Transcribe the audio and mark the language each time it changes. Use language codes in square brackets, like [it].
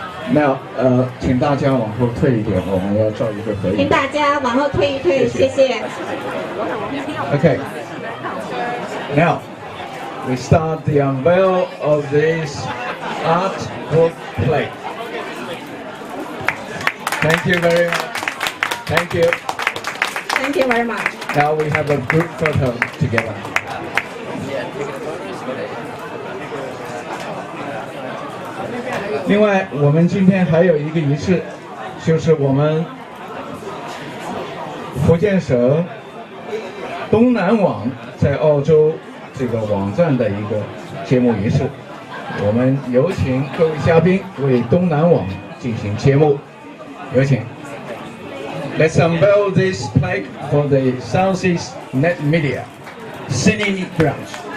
[zh] Now， 请大家往后退一点，我们要照一个合影。请大家往后退一退，谢谢。 [en] Okay. Now, we start the unveil of this art book plate. Thank you very much. Thank you. Thank you very much. Now we have a group photo together. [zh] 另外，我们今天还有一个仪式，就是我们福建省东南网在澳洲这个网站的一个揭幕仪式。我们有请各位嘉宾为东南网进行揭幕，有请。 [en] Let's unveil this plaque for the Southeast Net Media, Sydney branch.